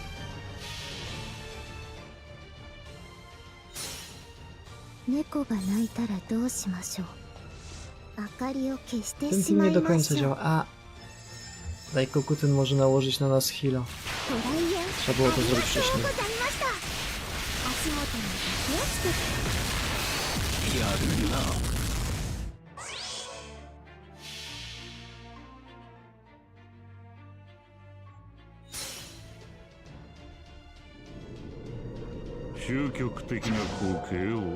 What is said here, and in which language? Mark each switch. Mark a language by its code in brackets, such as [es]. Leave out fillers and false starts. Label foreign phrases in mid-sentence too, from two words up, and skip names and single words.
[ja] 猫が鳴いたらどうしましょう。明かりを消して [pl] Ten [ja] し [pl] team [ja] ま [pl] nie [ja] い [pl] do [ja] ま [pl] końca [ja] しょう。 [pl] działa. A! Dajkoku ten może nałożyć na nas heal'a. Trzeba było to zrobić wcześniej. [ja] 足元に気をつけて。やるな。究極的な光景をお目にかける。